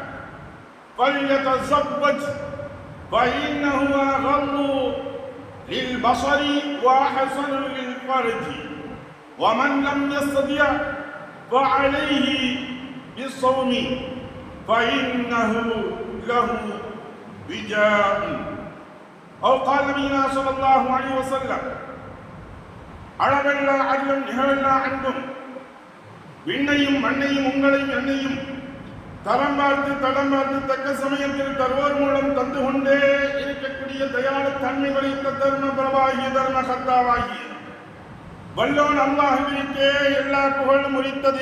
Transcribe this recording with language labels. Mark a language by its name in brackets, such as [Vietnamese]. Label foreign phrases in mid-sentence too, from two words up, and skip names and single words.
[Arabic] فليتزوج فإنه أغض للبصر وأحسن للفرج ومن لم يستطع فعليه بالصوم فإنه له وجاء. أو قال نبينا صلى الله عليه وسلم: [Tamil] அளவெல்லா அருளும் நிகழல்லா அன்பும் விண்ணையும் மண்ணையும் உங்களையும் என்னையும் தரம் பார்த்து தடம் பார்த்து தக்க சமயத்தில் தருவோர் மூலம் தந்து கொண்டே இருக்கக்கூடிய தயாள தன்மை வலித்த தர்ம பிரபாகிய தர்ம கர்த்தாவாகிய வல்லோன் அல்லாஹ்விற்கே எல்லா புகழும் உரித்தது.